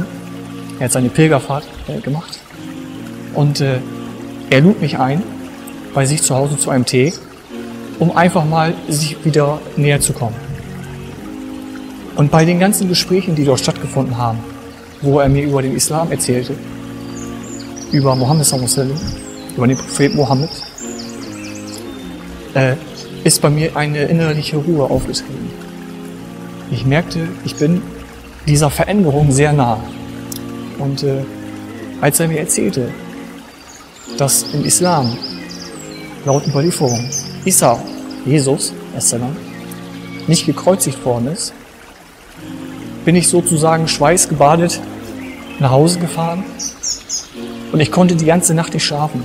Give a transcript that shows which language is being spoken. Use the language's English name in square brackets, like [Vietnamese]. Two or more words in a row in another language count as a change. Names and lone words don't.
[German] Er hat seine Pilgerfahrt gemacht. Und er lud mich ein, bei sich zu Hause zu einem Tee, um einfach mal sich wieder näher zu kommen. Und bei den ganzen Gesprächen, die dort stattgefunden haben, wo er mir über den Islam erzählte, über Mohammed [Arabic] صلى الله عليه وسلم, [German] über den Propheten Mohammed, ist bei mir eine innerliche Ruhe aufgetreten. Ich merkte, ich bin dieser Veränderung sehr nah. Und als er mir erzählte, dass im Islam laut Überlieferung Isa, Jesus, nicht gekreuzigt worden ist, bin ich sozusagen schweißgebadet nach Hause gefahren und ich konnte die ganze Nacht nicht schlafen.